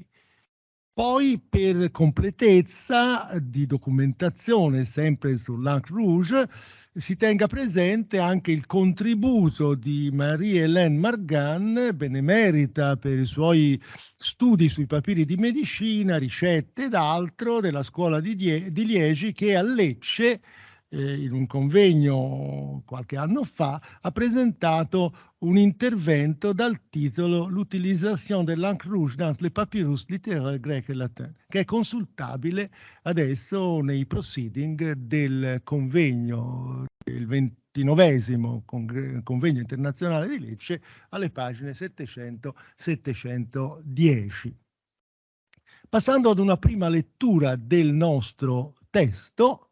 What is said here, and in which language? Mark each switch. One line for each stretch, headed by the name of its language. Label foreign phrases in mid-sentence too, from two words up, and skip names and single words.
Italian: Poi, per completezza di documentazione, sempre sull'
French: Encre Rouge,
Italian: si tenga presente anche il contributo di Marie-Hélène Margan, benemerita per i suoi studi sui papiri di medicina, ricette ed altro, della Scuola di Liegi, che a Lecce, in un convegno qualche anno fa, ha presentato un intervento dal titolo L'utilisation de l'encre rouge dans les papyrus littéraires grecs et latins, che è consultabile adesso nei proceeding del convegno, il 29esimo convegno internazionale di Lecce, alle pagine 700-710. Passando ad una prima lettura del nostro testo.